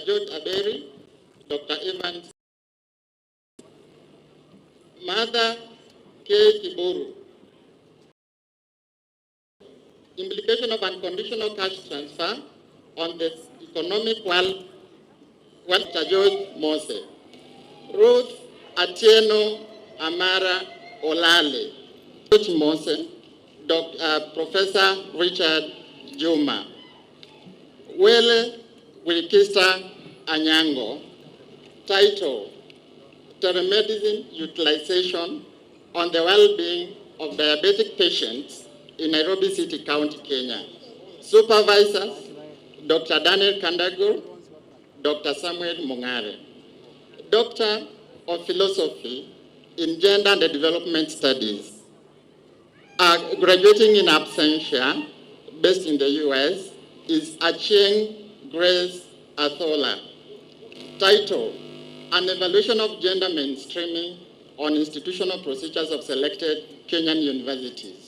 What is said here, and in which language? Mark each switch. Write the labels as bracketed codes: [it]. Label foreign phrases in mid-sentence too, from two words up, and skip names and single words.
[en] George Aberi, Dr. Evans, Mother K. Kiburu. Implication of unconditional cash transfer on the economic wealth, Dr. George Mose. Ruth Atieno Amara Olale. George Mose. Professor Richard Juma. Wele Wilkista Anyango. Title, Telemedicine Utilization on the Well-Being of Diabetic Patients in Nairobi City, County, Kenya. Supervisors, Dr. Daniel Kandagur, Dr. Samuel Mungare. Doctor of Philosophy in Gender and Development Studies. Graduating in absentia, based in the US, is Achieng Grace Athola. Title, An Evaluation of Gender Mainstreaming on Institutional Procedures of Selected Kenyan Universities.